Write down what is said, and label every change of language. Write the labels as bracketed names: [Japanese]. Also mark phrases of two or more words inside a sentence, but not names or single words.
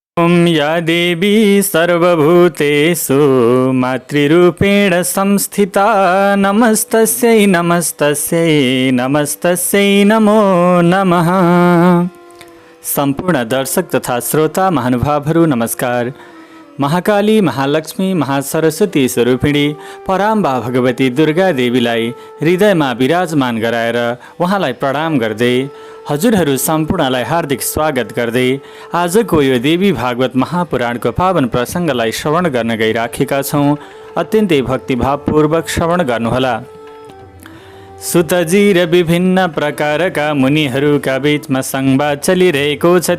[Sanskrit] ॐ या देवी सर्वभूतेषु मातृरूपेण संस्थिता नमस्तस्यै नमस्तस्यै नमस्तस्यै नमो नमः। [Nepali] सम्पूर्ण दर्शक तथा श्रोता महानुभावहरू नमस्कार। महाकाली, महालक्ष्मी, महासरस्वती स्वरूपिणी पराम्बा भगवती दुर्गा देवीलाई हृदयमा विराजमान गराएर उहाँलाई प्रणाम गर्दै हजुरहरू सम्पूर्णलाई हार्दिक स्वागत गर्दै आजको यो देवी भागवत महापुराणको पावन प्रसङ्गलाई श्रवण गर्न गइराखेका छौँ। अत्यन्तै भक्तिभावपूर्वक श्रवण गर्नुहोला। सुतजी र विभिन्न प्रकारका मुनिहरूका बीचमा संवाद चलिरहेको छ।